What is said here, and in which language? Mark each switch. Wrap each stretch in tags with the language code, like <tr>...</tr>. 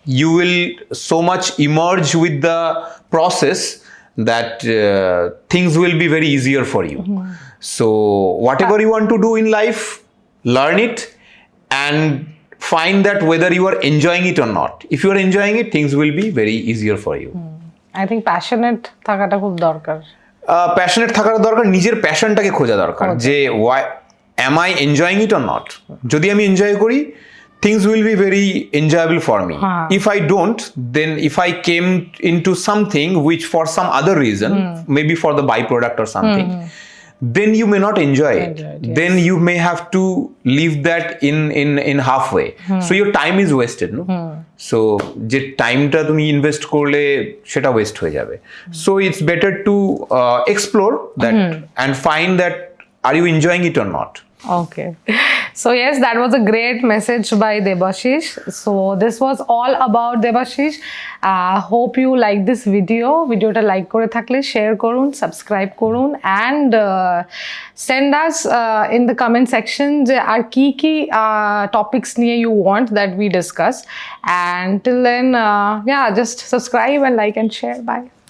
<en>You will so much emerge with the process that things will be very easier for you. So whatever you want to do in life, learn it and find that whether you are enjoying it or not. If you are enjoying it, things will be very easier for you. I think passionate</en> <bn>থাকাটা খুব দরকার। Passionate থাকার দরকার, নিজের প্যাশনটাকে খোঁজা দরকার, যে</bn> <en>why am I enjoying it or not?</en> <bn>যদি আমি এনজয় করি,</bn> <en>things will be very enjoyable for me. If I don't, then if I came into something which for some other reason, maybe for the byproduct or something, then you may not enjoy it. Yes. Then you may have to leave that in halfway. So your time is wasted, no?</en> <bn>So যে টাইমটা তুমি invest করলে সেটা West হয়ে যাবে।</bn> <en>So it's better to explore that and find that are you enjoying it or not? Okay. So yes, that was a great message by Debashish. So this was all about Debashish. Hope you like this video. Videota like</en> <bn>করে থাকলে share করুন, subscribe করুন,</bn> <en>and send us in the comment section</en> <bn>যে আর কি কি topics নিয়ে</bn> <en>you want that we discuss. And till then, yeah, just subscribe and like and share. Bye.</en>